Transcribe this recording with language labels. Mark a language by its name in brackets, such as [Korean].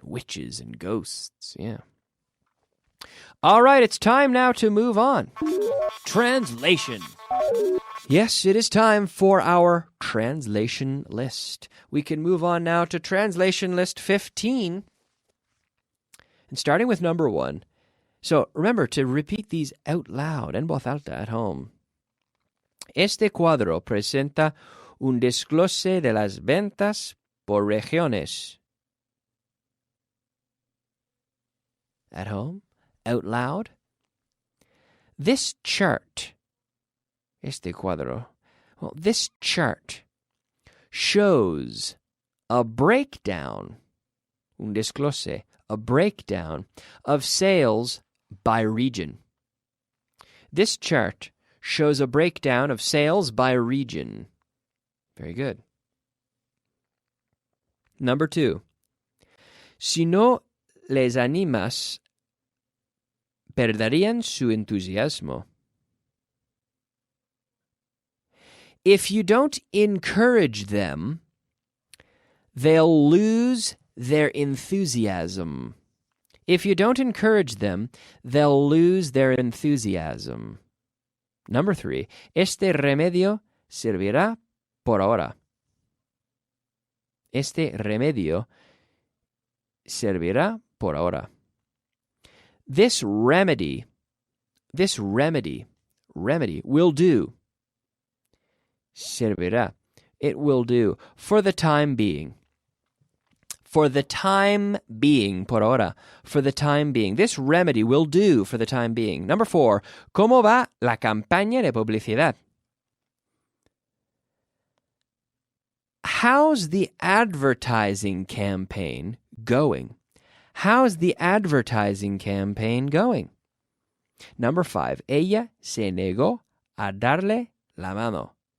[English] Witches and ghosts, yeah. All right, it's time now to move on. Translation. Yes, it is time for our translation list. We can move on now to translation list 15. And starting with number 1. So remember to repeat these out loud, [Spanish] en voz alta [English] at home. [Spanish] Este cuadro presenta un desglose de las ventas por regiones. [English] At home, out loud. This chart, [Spanish] este cuadro, [English] Well, this chart shows a breakdown, [Spanish] un desglose, [English] a breakdown of sales by region. This chart shows a breakdown of sales by region. Very good. Number 2. [Spanish] Si no les animas, perderían su entusiasmo. [English] If you don't encourage them, they'll lose their enthusiasm. If you don't encourage them, they'll lose their enthusiasm. Number 3. [Spanish] Este remedio servirá por ahora. Este remedio servirá por ahora. [English] This remedy will do. [Spanish] Servirá. [English] It will do for the time being. For the time being, [Spanish] por ahora. [English] For the time being. This remedy will do for the time being. Number 4. [Spanish] ¿Cómo va la campaña de publicidad? [English] How's the advertising campaign going? How's the advertising campaign going? Number 5. [Spanish] Ella se negó a darle la mano.